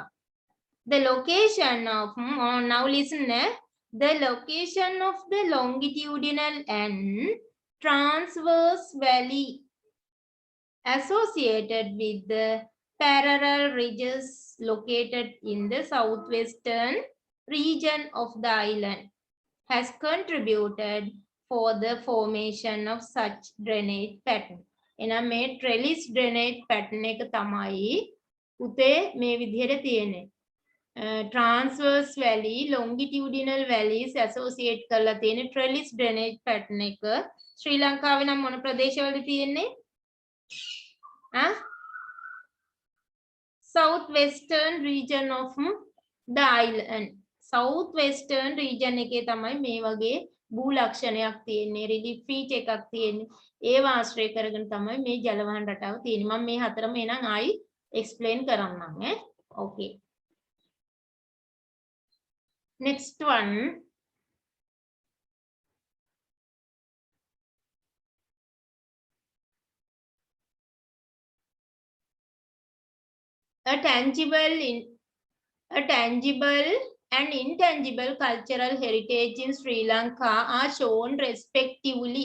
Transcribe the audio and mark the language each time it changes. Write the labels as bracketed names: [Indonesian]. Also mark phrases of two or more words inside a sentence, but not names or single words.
[English] The location of, now listen, the location of the longitudinal and transverse valley associated with the parallel ridges located in the southwestern region of the island has contributed for the formation of such drainage pattern. [Sinhala] එනම් මේ [English] trellis drainage pattern [Sinhala] එක තමයි පුතේ මේ විදිහට තියෙන්නේ. [English] Transverse valley, longitudinal valleys associate [Sinhala] කරලා තියෙන [English] trellis drainage pattern [Sinhala] එක ශ්‍රී ලංකාවේ නම් මොන ප්‍රදේශවලද තියෙන්නේ? [English] Southwestern region of the island. Southwestern region [Sinhala] එකේ තමයි මේ වගේ භූ ලක්ෂණයක් තියෙන්නේ, [English] relief feature [Sinhala] එකක් තියෙන්නේ. ඒව ආශ්‍රය කරගෙන තමයි මේ ජලවහන රටාව තියෙන්නේ. මම මේ හතරම එනං ආයි explain කරන්නම් ඈ. [English] Okay. Next one. A tangible and intangible cultural heritage in Sri Lanka are shown respectively.